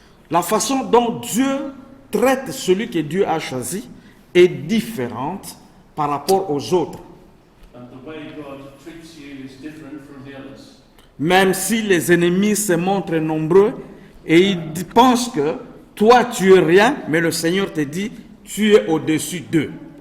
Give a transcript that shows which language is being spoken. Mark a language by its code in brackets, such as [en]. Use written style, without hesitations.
[fr] La façon dont Dieu traite celui que Dieu a choisi est différente par rapport aux autres. [en] And the way God treats you is different from the others. [fr] Même si les ennemis se montrent nombreux et ils pensent que toi tu es rien, mais le Seigneur te dit tu es au-dessus d'eux.